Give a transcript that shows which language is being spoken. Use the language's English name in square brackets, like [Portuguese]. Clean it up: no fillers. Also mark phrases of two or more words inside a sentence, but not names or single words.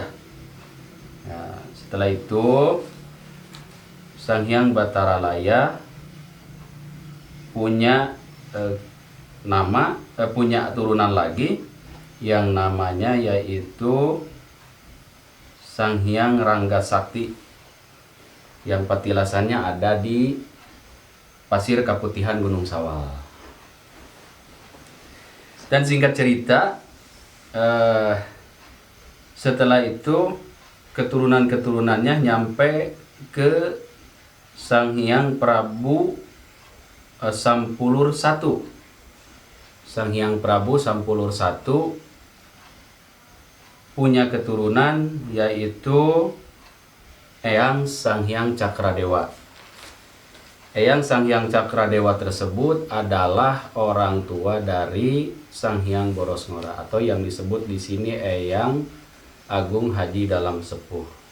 [Indonesian] Setelah itu Sang Hyang Batara Layah punya punya turunan lagi yang namanya yaitu Sang Hyang Rangga Sakti, yang petilasannya ada di Pasir Kaputihan Gunung Sawal. Dan singkat cerita, setelah itu keturunan-keturunannya nyampe ke Sang Hyang Prabu Sampulur I. Sang Hyang Prabu Sampulur I punya keturunan yaitu Eyang Sang Hyang Cakradewa. Eyang Sang Hyang Cakradewa tersebut adalah orang tua dari Sang Hyang Boros Ngora, atau yang disebut di sini Eyang Agung Haji Dalam Sepuh.